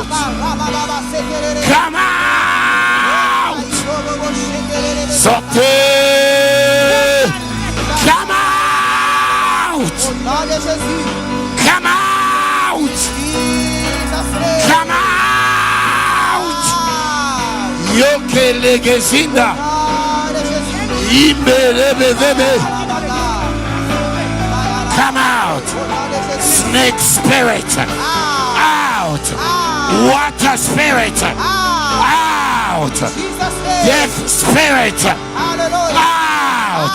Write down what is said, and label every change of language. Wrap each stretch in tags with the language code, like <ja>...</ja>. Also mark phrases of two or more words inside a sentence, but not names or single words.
<en>Come out.</en> <fr>Sortez.</fr> <en>Come out. Come out. Come out. Yoke legezinda. Come out. Snake spirit. Out. Water spirit. Out. Death spirit. Out.</en>